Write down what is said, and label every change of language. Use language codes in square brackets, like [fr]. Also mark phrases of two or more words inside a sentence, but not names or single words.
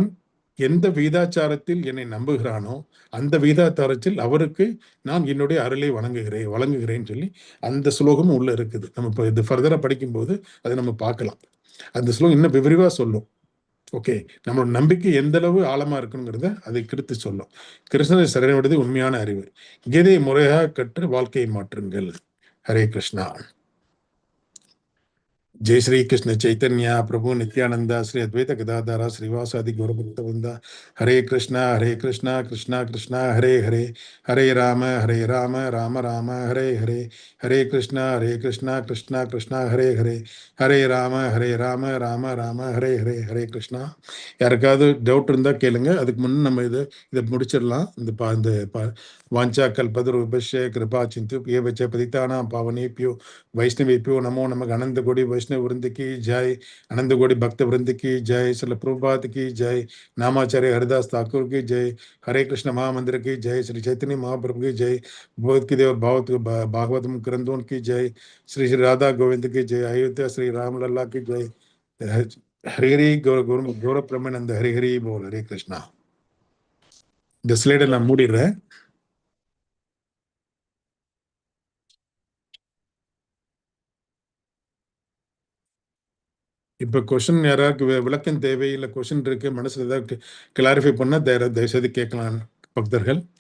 [ta] ஒருவன் எந்த விகிதாச்சாரத்தில் என்னை நம்புகிறானோ அந்த விகிதாச்சாரத்தில் அவருக்கு நான் என்னுடைய அருளை வழங்குகிறேன்னு சொல்லி அந்த ஸ்லோகமும் உள்ள இருக்குது. நம்ம இப்போ இது ஃபர்தரா படிக்கும்போது அதை நம்ம பார்க்கலாம். அந்த ஸ்லோகம் இன்னும் விரிவா சொல்லும். ஓகே, நம்மளோட நம்பிக்கை எந்த அளவு ஆழமா இருக்குங்கிறத அதை கிருத்து சொல்லும். கிருஷ்ணரை சரணடைவது உண்மையான அறிவு. கீதையை முறையாக கற்று வாழ்க்கையை மாற்றுங்கள். ஹரே கிருஷ்ணா. [sa] जय श्री कृष्ण चैतन्य प्रभु नित्यानंदा श्री अद्वैत गदाधर श्रीवासादि गौरभक्तवृंद हरे कृष्णा कृष्णा कृष्णा हरे हरे हरे राम राम राम हरे हरे हरे कृष्णा कृष्णा कृष्णा हरे हरे हरे राम राम राम हरे हरे हरे कृष्णा. [ta] யாருக்காவது டவுட் இருந்தால் கேளுங்க. அதுக்கு முன்னே நம்ம இதை முடிச்சிடலாம். [sa] இந்த वाञ्छा कल्पतरुभ्यश्च कृपा सिन्धु ये बच्चे पतितानां पावनेभ्यो वैष्णवेभ्यो नमो नमः. [hi] अनंत कोटि वैष्णव वृंद की जय, अनंत कोटि भक्त वृंद की जय, श्रील प्रभुपाद की जय, नामाचार्य हरिदास ठाकुर की जय, हरे कृष्ण महामंदिर की जय, श्री चैतन्य महाप्रभु की जय, भगवत की देव भागवतम ग्रंथों की जय, श्री श्री राधा गोविंद की जय, अयोध्या श्री राम लल्ला की जय. [bn] হরি হরি গৌর প্রেমানন্দে হরি হরি বোল. ஹரே கிருஷ்ணா. [ta] இந்த ஸ்லைடை நான் மூடிடுறேன். இப்போ கொஸ்டின் யாராருக்கு விளக்கம் தேவை, இல்லை கொஸ்டின் இருக்கு மனசுல ஏதாவது கிளாரிஃபை பண்ண தயவுசெய்து கேட்கலாம் பக்தர்கள்.